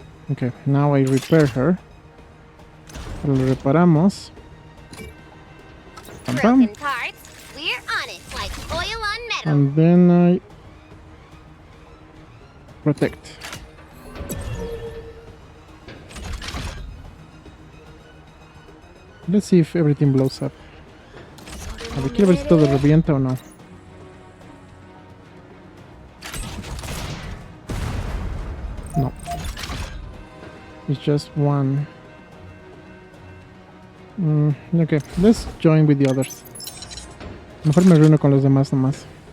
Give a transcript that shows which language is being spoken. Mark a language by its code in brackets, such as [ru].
[en] Okay, now I repair her. [es] Lo reparamos. [en] Pam, pam. Broken parts. We're on it like oil on metal. And then I protect. Let's see if everything blows up. [es] A ver, quiero ver si todo revienta o no. [en] No. It's just one. Okay, let's join with the others. [es] Mejor me reúno con los demás nomás.